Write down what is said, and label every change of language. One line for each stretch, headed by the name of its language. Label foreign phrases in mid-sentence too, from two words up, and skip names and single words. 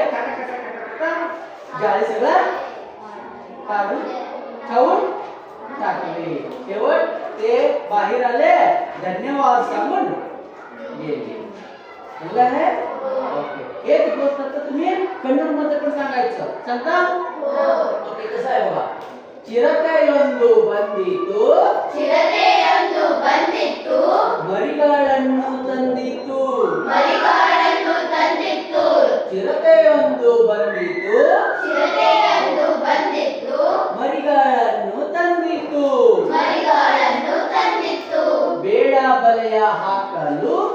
Marathi: जाळे सगळं काढून खाऊन टाकले शेवट ते बाहेर आले धन्यवाद सांगून गेले समजलं आहे ओके एक गोष्ट तर तुम्ही कन्नड मध्ये पण सांगायचं सांगता ओके कसं आहे बघा
Kannada: ಚಿರತೆಯೊಂದು ಬಂದಿತು ಮರಿಗಳನ್ನು ತಂದಿತು ಚಿರತೆಯೊಂದು ಬಂದಿತು ಮರಿಗಳನ್ನು ತಂದಿತು ಬೇಡ ಬಲೆಯ ಹಾಕಲು